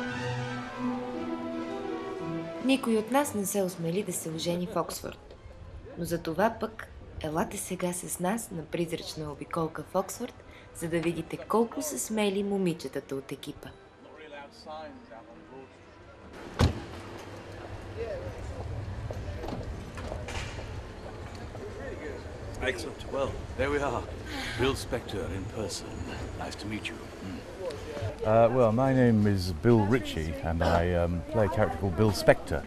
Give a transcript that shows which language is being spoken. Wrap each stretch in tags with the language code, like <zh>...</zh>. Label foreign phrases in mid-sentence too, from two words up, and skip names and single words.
<bg>Никой от нас не се осмели да се ожени в Оксфорд. Но за това пък елате сега с нас на призрачна обиколка в Оксфорд, за да видите колко са смели момичетата от екипа.</bg> <en>Excellent. Well, there we are. Bill Spector in person. Nice to meet you. Well, my name is Bill Ritchie, and I play a character called Bill Spector.</en>